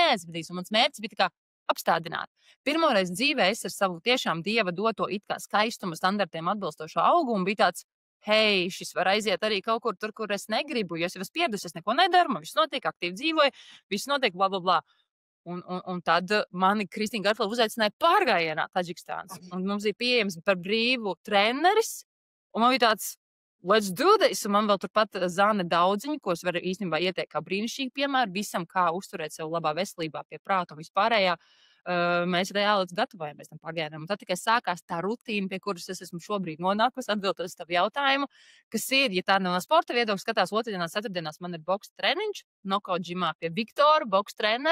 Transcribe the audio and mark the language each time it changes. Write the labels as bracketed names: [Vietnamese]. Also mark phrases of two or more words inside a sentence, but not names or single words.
[Latvian] Un mans mērķis bija tā kā apstādināt. Pirmoreiz dzīvē es ar savu tiešām dieva doto it kā skaistuma standartiem atbilstošo augumu bija tāds, hei, šis var aiziet arī kaut kur tur, kur es negribu, jo es jau esmu pieradusi, es neko nedaru, man viss notiek, aktīvi dzīvoju, viss notiek, bla, bla, bla. Un tad mani Kristīna Garflova uzaicināja pārgājienā Taģikstānas. Un mums bija pieejams par brīvu treneris, un man bija tāds, [English] let's do this, [Latvian] un man vēl turpat Zane Daudziņa, ko es varu īstenībā ieteikt kā brīnišķīgi piemēru visam, kā uzturēt sev labā veselībā pie prāta un vispārējā. Mēs reāli gatavojamies tam pārgājienam. Un tad tikai sākās tā rutīna, pie kuras es esmu šobrīd nonākusi, atbildot uz tavu jautājumu, kas ir, ja tā no sporta viedokļa skatās, otrdienās, ceturtdienās man ir boks treniņš, nokaut džimā pie Viktora, boks trenera.